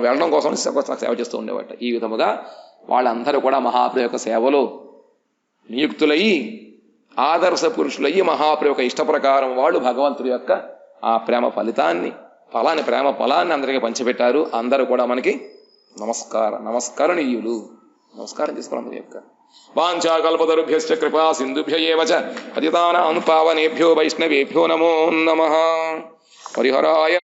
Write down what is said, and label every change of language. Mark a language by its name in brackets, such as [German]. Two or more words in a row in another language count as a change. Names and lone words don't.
[Telugu] వెళ్ళడం కోసం సేవ చేస్తూ ఉండేవాట ఈ విధముగా వాళ్ళందరూ కూడా మహాప్రభు యొక్క సేవలో నియుక్తులయ్యి ఆదర్శ పురుషులయ్యి మహాప్రభు యొక్క ఇష్ట ప్రకారం వాళ్ళు భగవంతుడి యొక్క ఆ ప్రేమ ఫలితాన్ని ప్రేమ ఫలాన్ని అందరికీ పంచిపెట్టారు అందరూ కూడా మనకి నమస్కారణీయులు నమస్కారం చేసుకోవడం అందరి యొక్క [Sanskrit] वाञ्छाकल्पतरुभ्यश्च कृपा सिन्धुभ्य एव च पतितानां पावनेभ्यो वैष्णवेभ्यो नमो नमः [Telugu] హరిహరాయ